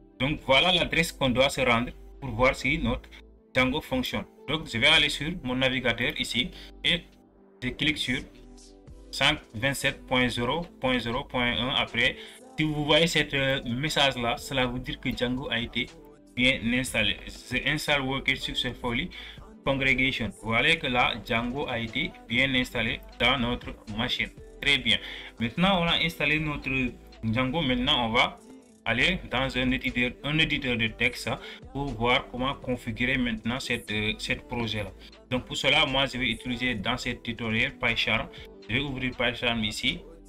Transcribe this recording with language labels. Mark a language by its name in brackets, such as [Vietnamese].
[French] Donc, voilà l'adresse qu'on doit se rendre pour voir si notre Django fonctionne. Donc je vais aller sur mon navigateur ici et je clique sur 127.0.0.1. après, si vous voyez cette message là, cela veut dire que Django a été bien installé. [English] The install worked successfully congregation. [French] Vous voyez que là Django a été bien installé dans notre machine. Très bien, maintenant on a installé notre Django. Maintenant on va aller dans un éditeur de texte pour voir comment configurer maintenant cette projet là. Donc pour cela, moi je vais utiliser dans cette tutoriel PyCharm. Je vais ouvrir PyCharm ici.